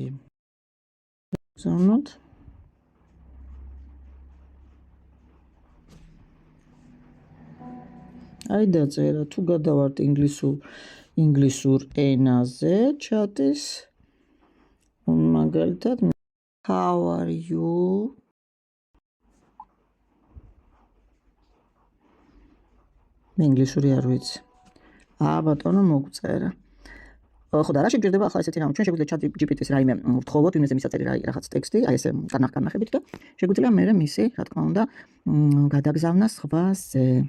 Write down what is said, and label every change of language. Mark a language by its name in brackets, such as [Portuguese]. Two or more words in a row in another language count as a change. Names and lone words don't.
[Georgian] ზონოთ აი დაწერა, თუ გადავართ ინგლისურ ენაზე, ჩატის მაგალითად [English] how are you? [Georgian] მე ინგლისური არ ვიცი. ბატონო მოგწერა. ხო და რა შეგვიძლია ახლა ესეთი რამ, ჩვენ შეგვიძლია ChatGPT-ს რაიმე ვთხოვოთ, იმაზე მისაწერი რაღაც ტექსტი, აი ესე განახებით და შეგვიძლია მე მისი, რა თქმა უნდა, გადაგზავნა სხვაზე.